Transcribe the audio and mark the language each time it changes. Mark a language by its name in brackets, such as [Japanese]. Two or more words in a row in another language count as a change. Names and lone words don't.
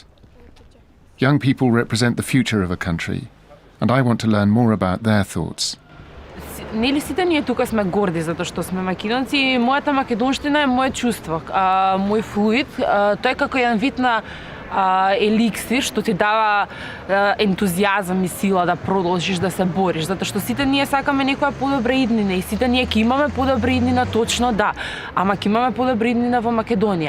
[English] Young people represent the future of a country, and I want to learn more about their thoughts. [Macedonian] Нели сите ние тука сме горди затоа што сме македонци и мојата македонштина е моје чувство, мој флуид, тој е како еден вид на еликсир што ти дава ентузијазам и сила да продолжиш да се бориш, затоа што сите ние сакаме некоја подобра иднина и сите ние ќе имаме подобра иднина, точно да, ама ќе имаме подобра иднина во Македонија.